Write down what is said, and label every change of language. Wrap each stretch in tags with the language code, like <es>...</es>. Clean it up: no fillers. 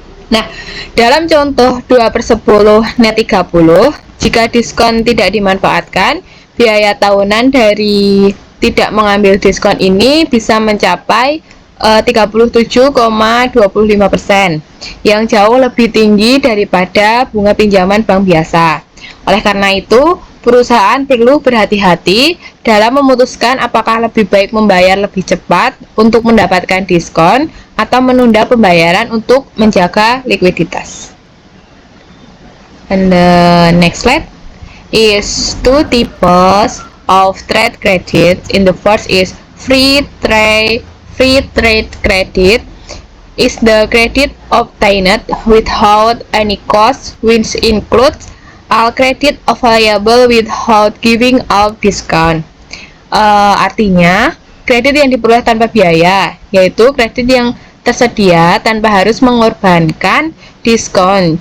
<id>Nah, dalam contoh 2/10 net 30, jika diskon tidak dimanfaatkan, biaya tahunan dari tidak mengambil diskon ini bisa mencapai 37,25%, yang jauh lebih tinggi daripada bunga pinjaman bank biasa. Oleh karena itu, perusahaan perlu berhati-hati dalam memutuskan apakah lebih baik membayar lebih cepat untuk mendapatkan diskon atau menunda pembayaran untuk menjaga likuiditas.</id> <en>And the next slide is 2 types of trade credit. In the first is free trade credit is the credit obtained without any cost, which includes all credit available without giving out discount.</en> <id>Artinya kredit yang diperoleh tanpa biaya, yaitu kredit yang tersedia tanpa harus mengorbankan diskon.</id>